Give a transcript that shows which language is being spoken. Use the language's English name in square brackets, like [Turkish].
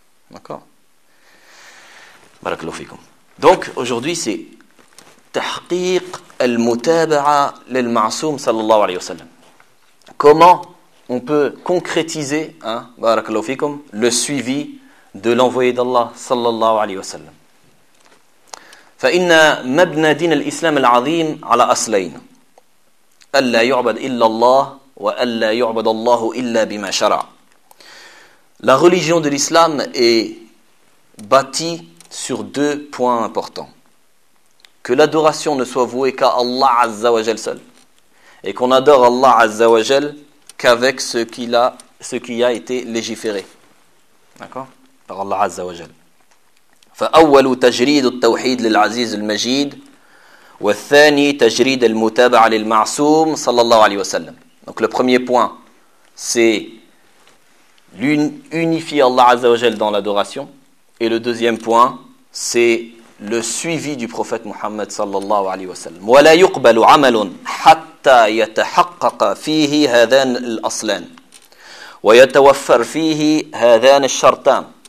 [French] D'accord ? Barakallahu fikum. Donc aujourd'hui, c'est « Tahqiq al-mutaba'a lil-ma'soum sallallahu alayhi wa sallam ». Comment on peut concrétiser, hein, barakallahu fikum, le suivi de l'envoyé d'Allah sallallahu alayhi wa sallam. [Arabic] فإن مبنى دين الإسلام العظيم على أصلين ألا يعبد إلا الله وألا يعبد الله إلا بما شرع. [French] La religion de l'islam est bâtie sur deux points importants. Que l'adoration ne soit vouée qu'à Allah azza wa jal seul et qu'on adore Allah azza wa jal qu'avec ce qui a été légiféré. D'accord ? Par Allah Azza wa Jal. [Arabic] فأول تجريد التوحيد للعزيز المجيد والثاني تجريد المتابعة للمعصوم صلى الله عليه وسلم. [French] Donc le premier point, c'est unifier Allah Azza wa Jal dans l'adoration. Et le deuxième point, c'est le suivi du prophète Muhammad صلى الله عليه وسلم. [Arabic] ولا يقبل عمل حتى يتحقق فيه هذان الأصلان ويتوفر فيه هذان الشرطان.